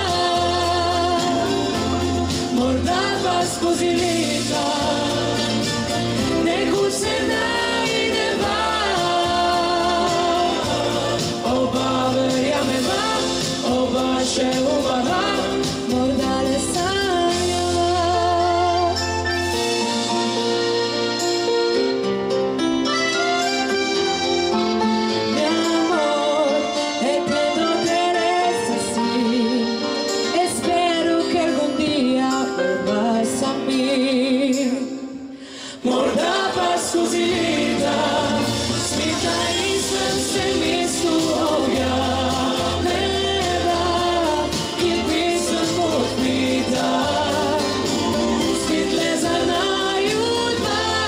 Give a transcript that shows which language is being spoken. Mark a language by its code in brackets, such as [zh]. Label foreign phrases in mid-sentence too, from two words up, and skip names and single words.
[sl] Morda pa skozi leta nekoč se najdeva. Oba verjameva, oba še upava, morda le sanjava. [es] Mi amor, e te noterás así. Espero que algún día vuelvas a mí. [sl] Morda pa skozi leta spet na istem se mestu objavljava in pisem bo odkrita. Spet le za naju dva.